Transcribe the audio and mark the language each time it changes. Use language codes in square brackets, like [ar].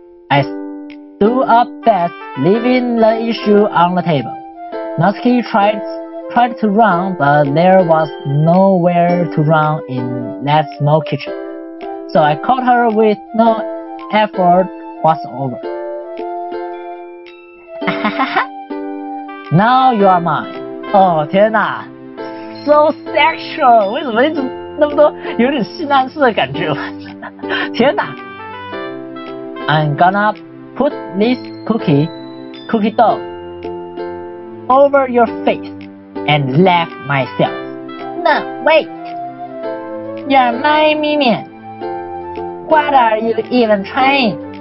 [en] I stood up fast, leaving the issue on the table. Natsuki tried to run, but there was nowhere to run in that small kitchen. So I caught her with no effort whatsoever. Now you are mine. [zh] 哦天哪 ， [en] so sexual， [zh] 为什么一直那么多有点性暗示的感觉？天哪 [en] ！I'm gonna put this cookie dough over your face and laugh myself. No, wait. You're my minion. What are you even trying?